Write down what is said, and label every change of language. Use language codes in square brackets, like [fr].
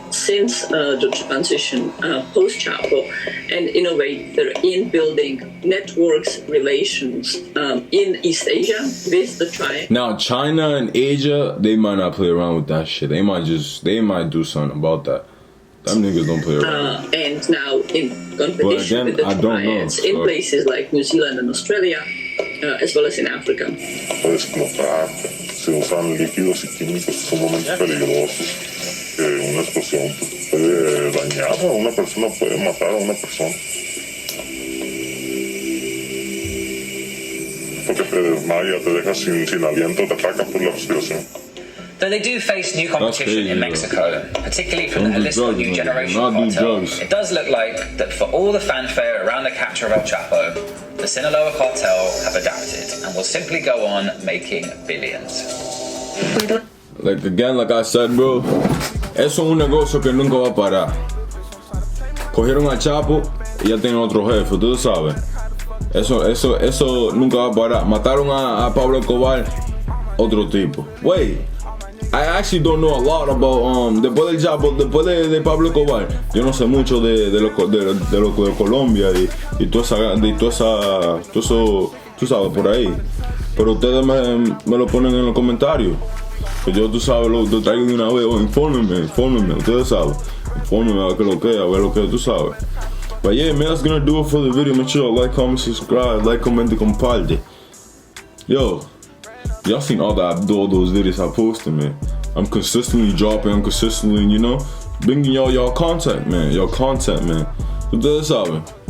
[en] Since the transition post-Chapo, and in a way, they're in building networks, relations in East Asia with the triangle. Now, China and Asia, they might not play around with that shit. They might do something about that. Them niggas don't play around. And now in competition with the triads in places like New Zealand and Australia, as well as in Africa. [es] Puede explotar, se usan líquidos y químicos sumamente peligrosos. Una explosión puede dañar a una persona, puede matar a una persona. Porque te desmaya, te deja sin aliento, te ataca por la respiración. [en] Though they do face new competition in Mexico, particularly from the Jalisco New Generation Cartel, it does look like that for all the fanfare around the capture of El Chapo, the Sinaloa Cartel have adapted and will simply go on making billions. Like I said, bro, [es] eso es un negocio que nunca va a parar. Cogieron a Chapo y ya tienen otro jefe, ustedes saben. Eso nunca va a parar. Mataron a Pablo Escobar, otro tipo. [en] Wait, I actually don't know a lot about [es] después del Chapo, después de Pablo Escobar, yo no sé mucho de Colombia y toda esa, tú sabes, por ahí. Pero ustedes me lo ponen en los comentarios. Que yo, tú sabes, lo traigo de una vez. Infórmenme, ustedes saben. Infórmenme a ver lo que tú sabes. [en] But yeah, man, that's gonna do it for the video. Make sure you like, comment, subscribe, like, comment, and [es] comparte. [en] Yo, y'all seen all those videos I posted, man. I'm consistently dropping, I'm consistently, bringing y'all content, man. [es] Ustedes saben.